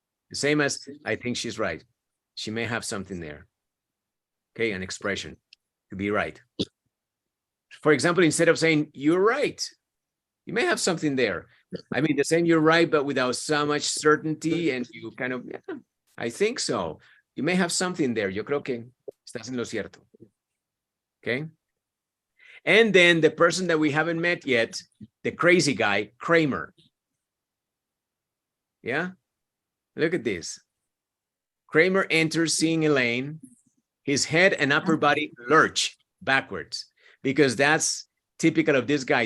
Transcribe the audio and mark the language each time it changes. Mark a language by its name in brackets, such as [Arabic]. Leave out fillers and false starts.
[English] The same as I think she's right. She may have something there. Okay, an expression to be right. For example, instead of saying you're right, you may have something there. I mean, the same you're right, but without so much certainty, and you kind of, yeah, I think so. You may have something there. [Spanish] Yo creo que estás en lo cierto. [English] Okay. And then the person that we haven't met yet, the crazy guy, Kramer. Yeah. Look at this. Kramer enters seeing Elaine. His head and upper body lurch backwards because that's typical of this guy.